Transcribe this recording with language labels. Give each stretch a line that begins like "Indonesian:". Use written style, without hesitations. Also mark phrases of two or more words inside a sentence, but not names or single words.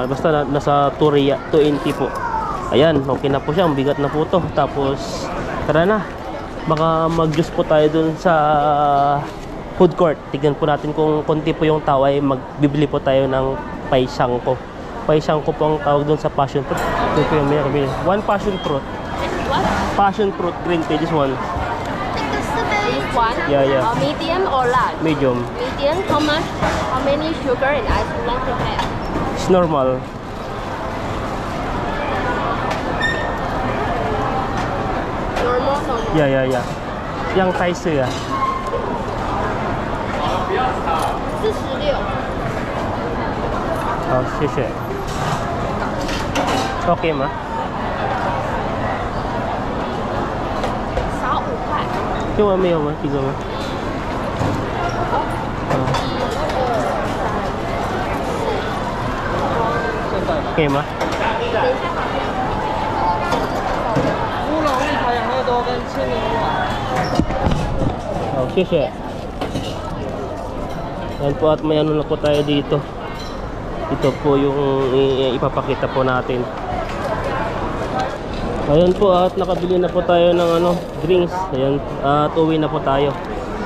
Filipino: Basta nasa 220 po. Ayan, okay na po siya. Ang bigat na po to. Tapos tara na. Baka mag-juice po tayo dun sa
English: food court.
Filipino: Tignan po natin kung konti po yung tao ay magbibili po tayo ng paisangko. Paisangko po ang tawag dun sa passion fruit.
English: One passion fruit. What? Passion fruit green tea, this one. This one? Yeah. Medium or large? Medium. Medium, how much? How many sugar and ice you want to have? It's normal. Normal.
Filipino: Yeah. Yang size 啊。 46.
Chinese: 好，谢谢。OK 吗？少5块。这碗没有吗？这个吗？可以吗？乌龙一盘养乐多跟千年乌龙。好，谢谢。
Filipino: Yan po, at may ano na po tayo dito. Ito po yung ipapakita po natin. Ayun po, at nakabili na po tayo ng drinks. Ayan, at uwi na po tayo.